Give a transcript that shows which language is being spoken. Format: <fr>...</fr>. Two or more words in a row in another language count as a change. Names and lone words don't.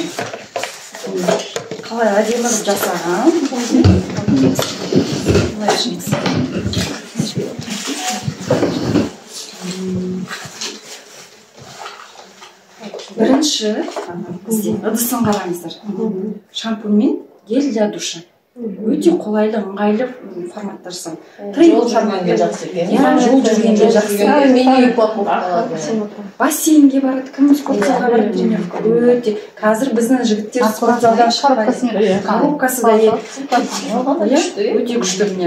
<kk>Қалай әдемі қылып жасаған. Былай ішіңіз. Бірінші ыдысын қараңыздар.</kk> <ru>Шампуньмен гель для душа.</ru> <kk>Өте қолайлы, ыңғайлы форматтар жасаған. Жол жүргенге жақсы екен. Жол жүргенге жақсы. Мини упаковкалар. Бассейнге барады, кім спортзалға барады, тренировка. Өте. Қазір біздің жігіттер спортзалдан шықпайды. Коробкасы да өте күшті міне.</kk>